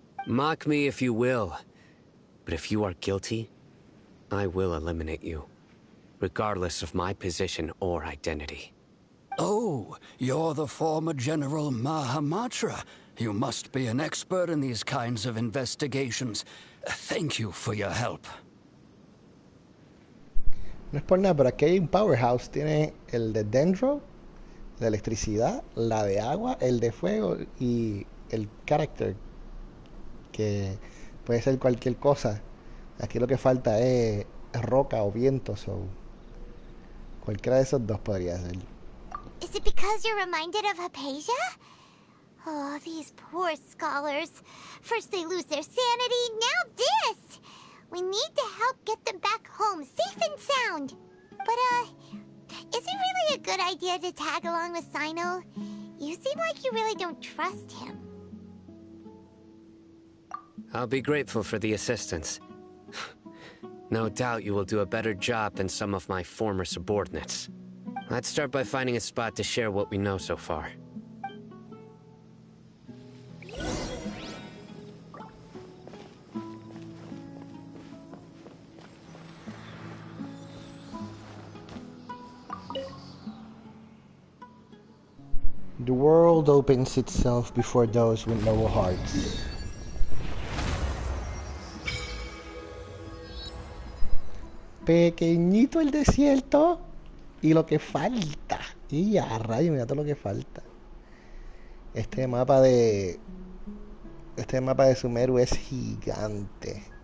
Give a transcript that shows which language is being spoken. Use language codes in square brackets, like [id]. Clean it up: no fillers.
[en] Mock me if you will, but if you are guilty, I will eliminate you, regardless of my position or identity. Oh, you're the former General Mahamatra. You must be an expert in these kinds of investigations. Thank you for your help. [es] No es por nada, pero aquí hay un powerhouse. Tiene el de dendro, la electricidad, la de agua, el de fuego y el character, que puede ser cualquier cosa. Aquí lo que falta es roca o viento, so cualquiera de esos dos podría ser. [en] Is it because you're reminded of Hypatia? Oh, these poor scholars. First they lose their sanity, now this! We need to help get them back home, safe and sound. But, is it really a good idea to tag along with Sino? You seem like you really don't trust him. I'll be grateful for the assistance. No doubt you will do a better job than some of my former subordinates. Let's start by finding a spot to share what we know so far. The world opens itself before those with noble hearts. [es] Pequeñito el desierto y lo que falta. Y a rayo, mira todo lo que falta. Este mapa de Sumeru es gigante.